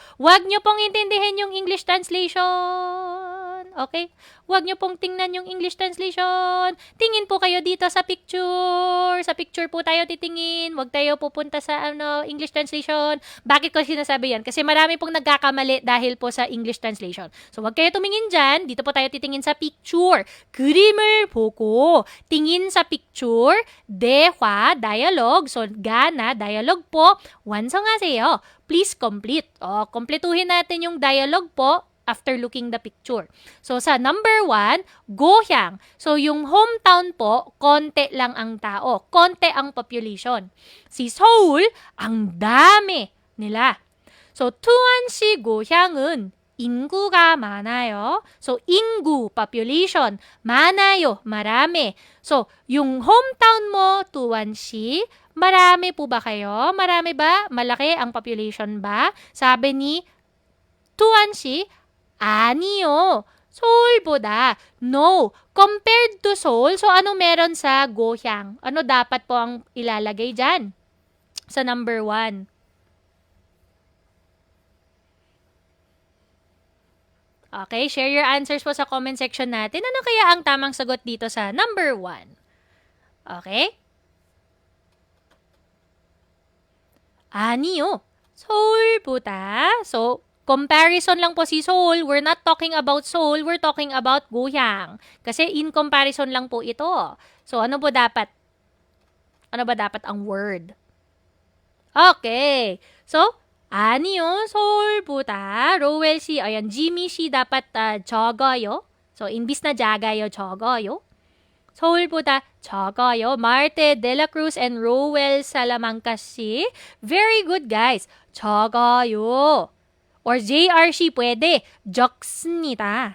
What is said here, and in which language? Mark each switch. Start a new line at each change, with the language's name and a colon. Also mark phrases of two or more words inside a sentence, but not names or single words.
Filipino: Huwag nyo pong intindihin yung
English: English translation.
Filipino: Okay? Huwag nyo pong tingnan yung
English: English translation.
Filipino: Tingin po kayo dito sa picture. Sa picture po tayo titingin. Huwag tayo pupunta sa
English: English translation.
Filipino: Bakit ko sinasabi yan? Kasi marami pong nagkakamali dahil po sa
English: English translation.
Filipino: So, huwag kayo tumingin dyan. Dito po tayo titingin sa picture.
Korean: 그림을 보고
Filipino: tingin sa picture. 대화, dialogue. So, gana, dialogue po. 완성하세요.
English: Please complete.
Filipino: Kompletuhin natin yung dialogue po
English: after looking the picture.
Filipino: So, sa number 1, 고향. So, yung hometown po, konti lang ang tao. Konti ang population. Si Seoul, ang dami nila. So,
Korean: 투안시 고향은 인구가 많아요. So, 인구, population. 많아요,
Filipino: marami. So, yung hometown mo, 투안시, marami po ba kayo? Marami ba? Malaki ang population ba? Sabi ni 투안시, 아니요.
Korean: 서울보다.
English: No. Compared to Seoul, so
Filipino: ano meron sa
English: 고향?
Filipino: Ano dapat po ang ilalagay dyan? Sa number 1. Okay,
English: share your answers
Filipino: po sa
English: comment section
Filipino: natin. Ano kaya ang tamang sagot dito sa number 1?
Korean: Okay? 아니요. 서울보다.
Filipino: So, comparison lang po si Seoul.
English: We're not talking about Seoul. We're talking about 고향.
Filipino: Kasi
English: in comparison
Filipino: lang po ito. So, ano po dapat? Ano ba dapat ang word? Okay. So,
Korean: 아니요. 서울보다. 로웰 씨,
Filipino: ayan, Jimmy 씨 dapat 적어요. So, imbis na 작아요, 적어요.
Korean: 서울보다 적어요.
English: Marte De La Cruz and Rowell Salamanca 씨. Very good, guys.
Korean: 적어요.
Filipino: Or JRC pwede.
Korean: 적습니다.